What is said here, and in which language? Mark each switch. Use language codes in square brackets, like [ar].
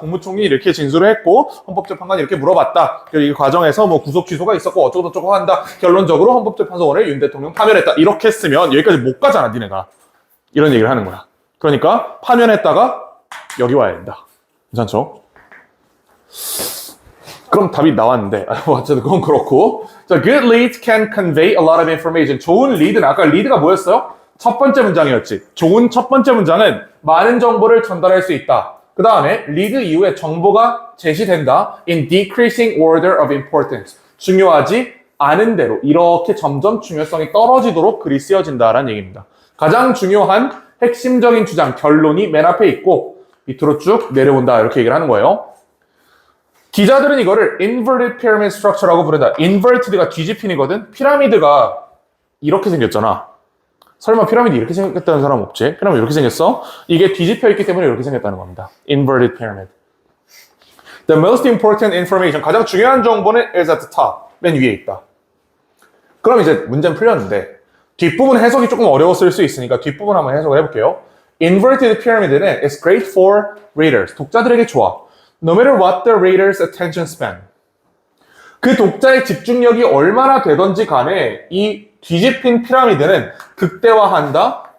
[ko] 뭐 국무총리 이렇게 진술을 했고 헌법재판관이 이렇게 물어봤다. 그리고 이 과정에서 뭐 구속 취소가 있었고 어쩌고저쩌고 한다. 결론적으로 헌법재판소 오늘 윤 대통령 파면했다. 이렇게 쓰면 여기까지 못 가잖아, 니네가. 이런 얘기를 하는 거야. 그러니까 파면했다가 여기 와야 된다. 괜찮죠? 그럼 답이 나왔는데 어쨌든 그건 그렇고 자, [en] good leads can convey a lot of information. [ko] 좋은 리드는 아까 리드가 뭐였어요? 첫 번째 문장이었지. 좋은 첫 번째 문장은 많은 정보를 전달할 수 있다. 그 다음에 리드 이후에 정보가 제시된다. [en] in decreasing order of importance. [ko] 중요하지 않은 대로 이렇게 점점 중요성이 떨어지도록 글이 쓰여진다라는 얘기입니다. 가장 중요한 핵심적인 주장, 결론이 맨 앞에 있고 밑으로 쭉 내려온다 이렇게 얘기를 하는 거예요. 기자들은 이거를 inverted pyramid structure라고 부른다. inverted가 뒤집힌이거든. 피라미드가 이렇게 생겼잖아. 설마 피라미드 이렇게 생겼다는 사람 없지? 피라미드 이렇게 생겼어? 이게 뒤집혀 있기 때문에 이렇게 생겼다는 겁니다. [en] inverted pyramid. The most important information, [ko] 가장 중요한 정보는 [en] is at the top. [ko] 맨 위에 있다. 그럼 이제 문제는 풀렸는데 뒷부분 해석이 조금 어려웠을 수 있으니까 뒷부분 한번 해석을 해볼게요. Inverted pyramid는 [en] is great for readers. [ko] 독자들에게 좋아. [en] No matter what the reader's attention span. [ko] 그 독자의 집중력이 얼마나 되던지 간에 이 뒤집힌 피라미드는 극대화한다.